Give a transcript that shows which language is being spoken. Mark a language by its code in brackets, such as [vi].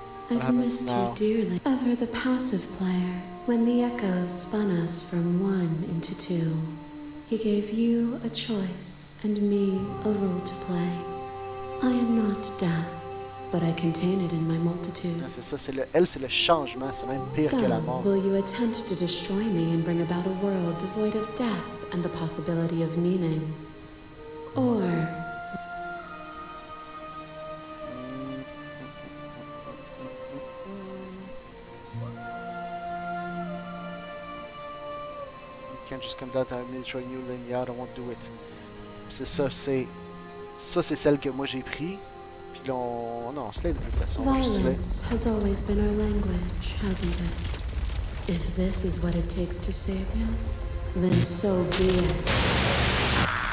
[en] I've missed you dearly. Ever the passive player, when the echoes spun us from one into two. He gave you a choice, and me a role to play. I am not death, but I contain it in my multitude. [fr] C'est ça, elle, c'est le changement, c'est même pire que la mort. [en] Will you attempt to destroy me and bring about a world devoid of death and the possibility of meaning? Or... You can't just come down to me destroy you, then yeah, I won't do it. [fr] C'est ça, c'est celle que moi j'ai pris. Puis là, on slay de toute façon. [en] Violence has always been our language, hasn't it? If this is what it takes to save you, then so be it.